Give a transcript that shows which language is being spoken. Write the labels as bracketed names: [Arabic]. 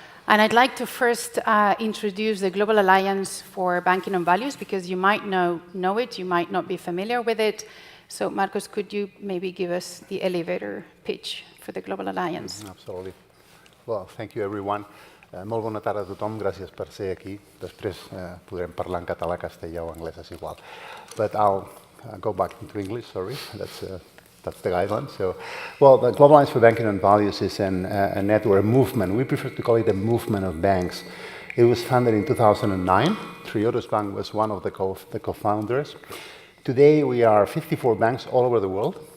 [English] And I'd like to first introduce the Global Alliance for Banking on Values, because you might know it, you might not be familiar with it. So Marcos, could you maybe give us the elevator pitch for the Global Alliance? Absolutely. Well, thank you, everyone. [Catalan] Molt bona tarda a tothom, gràcies per ser aquí. Després podrem parlar en català, castellà o anglès, és igual. [English] But I'll go back into English, sorry. That's the guideline. So, well, the Global Alliance for Banking on Values is a network, a movement. We prefer to call it a movement of banks. It was founded in 2009. Triodos Bank was one of the co-founders. Today, we are 54 banks all over the world.